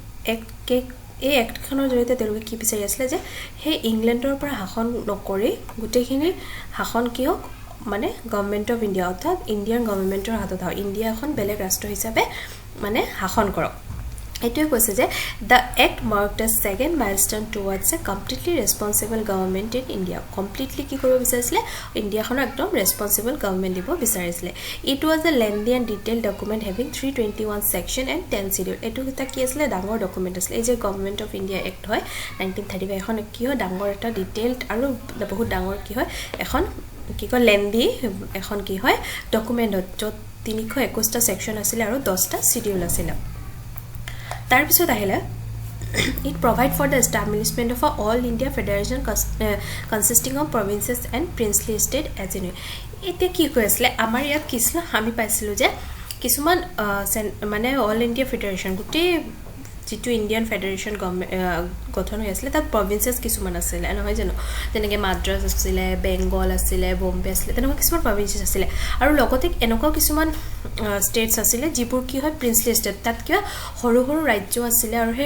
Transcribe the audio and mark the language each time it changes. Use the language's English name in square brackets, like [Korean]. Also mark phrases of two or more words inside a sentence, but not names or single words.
[Assamese] এক্টখনৰ জৰিয়তে তেওঁলোকে কি বিচাৰি আছিল যে হে ইংলেণ্ডৰ পৰা শাসন নকৰি গুটেখিনি শাসন কিয়ক মানে গভৰ্নমেন্ট অফ ইণ্ডিয়া অৰ্থাৎ ইণ্ডিয়ান গভৰ্নমেন্টৰ হাতত হয় ইণ্ডিয়া এখন বেলেগ ৰাষ্ট্ৰ হিচাপে মানে শাসন কৰক এটোই কৈছে যে [English] the act marked a second milestone towards a completely responsible government in India completely [Assamese] কি কৰিব বিচাৰিছিল ইণ্ডিয়াখন একদম [English] responsible government [Assamese] দিব বিচাৰিছিল [English] it was a lengthy and detailed document having 321 section and 10 schedule [Assamese] এটো এটা কি আছিল ডাঙৰ ডকুমেন্ট আছিল এই যে গভৰ্নমেন্ট অফ ইণ্ডিয়া এক্ট হয় 1935 এখন কি হয় ডাঙৰ এটা ডিটেইলড আৰু বহুত ডাঙৰ কি হয় এখন কি কয় লেন্দি এখন কি হয় ডকুমেন্ট যত 321টা সেকশন আছিল আৰু 10টা শিডিউল আছিল তাৰ পিছত আহিলে [English] it provide for the establishment of a all India federation consisting of provinces and princely state as in [Assamese] এতে কি কৈছিল আমাৰ ইয়াত কিছিল আমি পাইছিলো যে কিছুমান মানে [English] all India federation [Assamese] গুটে যেটো [English] Indian federation [Assamese] গঠন হৈ আছিল তাত প্ৰভিন্সেস কিছুমান আছিল নহয় জানো যেনেকৈ মাদ্ৰাজ আছিল বেংগল আছিল বম্বে আছিল তেনেকুৱা কিছুমান প্ৰভিন্সেস আছিল আৰু লগতে এনেকুৱা কিছুমান ষ্টেটস আছিল যিবোৰ কি হয় [English] princely state [Assamese] তাত কিবা সৰু ৰাজ্য আছিল আৰু সেই